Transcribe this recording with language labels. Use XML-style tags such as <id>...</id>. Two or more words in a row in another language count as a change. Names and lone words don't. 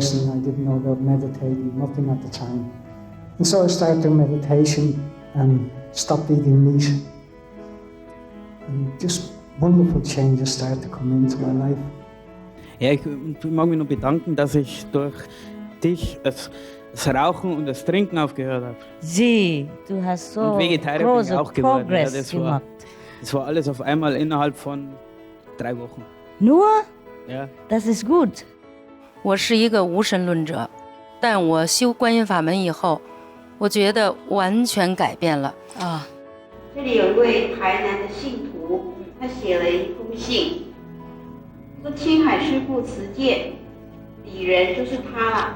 <en>I didn't know about meditating, nothing at the time. And so I started doing meditation and stopped eating meat. And just wonderful changes started to come into my life.</en> <de>Ja, ich mag mich nur bedanken, dass ich durch dich das Rauchen und das Trinken aufgehört habe. Sie, du hast so und Vegetarier bin ich auch geworden. Progress Ja, das war alles auf einmal innerhalb von 3 Wochen. Nur? Ja. Das ist gut.</de> <zh>我是一个无神论者，但我修观音法门以后，我觉得完全改变了啊。这里有一位台南的信徒，他写了一封信，说青海师父慈见，鄙人就是他了。</zh>